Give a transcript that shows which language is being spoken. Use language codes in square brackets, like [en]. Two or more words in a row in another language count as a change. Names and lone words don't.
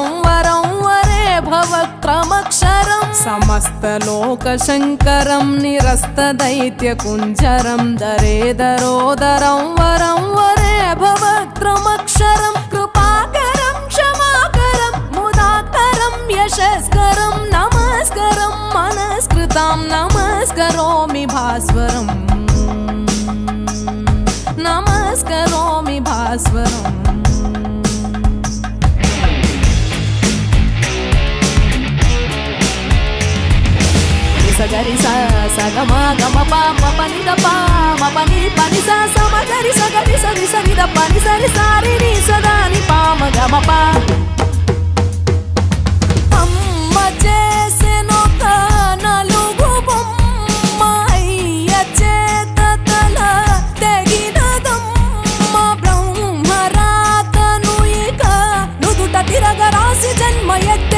[sa] वरं वरे भवक्रमक्षरं समस्तलोकशङ्करं निरस्तदैत्यकुञ्जरं दरेदरोदरं वरं वरे भवक्रमक्षरं कृपाकरं क्षमाकरं मुदाकरं यशस्करं नमस्करं मनस्कृतां नमस्करोमि भास्वरम् नमस्करोमि भास्वरम् सगरि सा सगम गम पाम पनि द पाम पनि पनि सा सम गरि सगरि सरि सरि द पनि सरि सारि नि सदा नि पाम गम पा [te] अम्म చేసెను నలుగు బొమ్మ అయ్య చేతల తెగినదమ్మ బ్రహ్మరాతను ఇక నుదుట తిరగరాసి జన్మ ఎత్తే